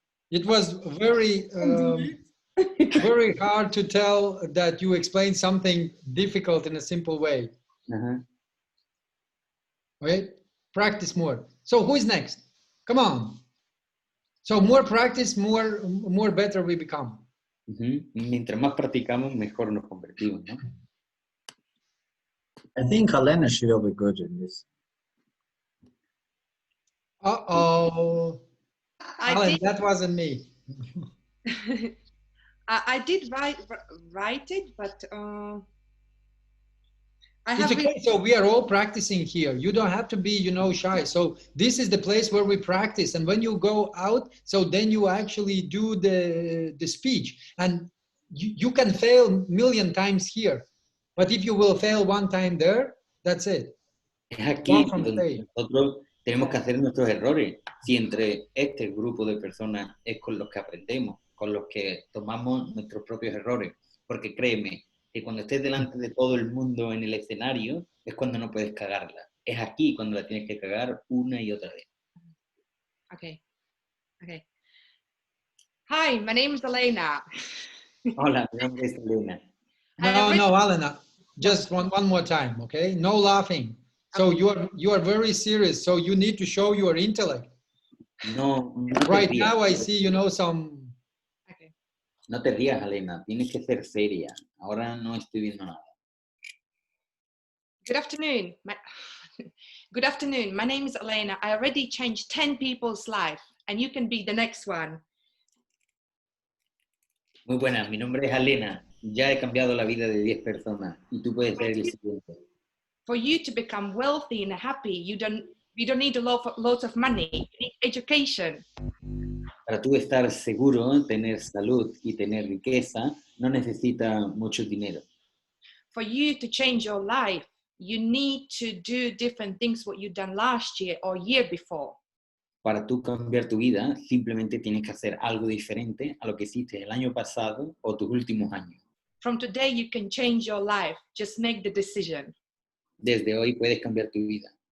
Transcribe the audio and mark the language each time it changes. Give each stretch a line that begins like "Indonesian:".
English: It was very, very hard to tell that you explained something difficult in a simple way. Okay, practice more. So who is next? Come on. So more practice, more better we become.
Spanish: Mientras más practicamos, mejor nos convertimos, ¿no?
English: I think Helena she'll be good in this. Uh-oh. Alan, that wasn't me. I did write it, but I have. It's okay. So we are all practicing here. You don't have to be, shy. So this is the place where we practice. And when you go out, so then you actually do the speech. And you can fail a million times here. But if you will fail one time there, that's it.
Spanish: Es aquí donde nosotros tenemos que hacer nuestros errores. Si entre este grupo de personas es con los que aprendemos, con los que tomamos nuestros propios errores. Porque créeme, que cuando estés delante de todo el mundo en el escenario, es cuando no puedes cagarla. Es aquí cuando la tienes que cagar una y otra vez. Okay.
English: Hi, my name is Elena.
Spanish: Hola, mi nombre es Elena.
English: No, Elena. Just one more time, okay? No laughing. So you are very serious. So you need to show your intellect.
Spanish: No
English: right
Spanish: rías.
English: now I see, some. Okay.
Spanish: No te rías, Elena. Tienes que ser seria. Ahora no estoy viendo nada.
English: Good afternoon. Good afternoon. My name is Elena. I already changed 10 people's life, and you can be the next one.
Spanish: Muy buenas. Mi nombre es Elena. Ya he cambiado la vida de 10 personas y tú puedes ser el siguiente.
English: For you to become wealthy and happy, you don't need a lot of money. You need education.
Spanish: Para tú estar seguro, tener salud y tener riqueza, no necesita mucho dinero.
English: For you to change your life, you need to do different things what you've done last year or year before.
Spanish: Para tú cambiar tu vida, simplemente tienes que hacer algo diferente a lo que hiciste el año pasado o tus últimos años.
English: From today, you can change your life. Just make the decision.
Spanish: Desde hoy puedes cambiar tu vida.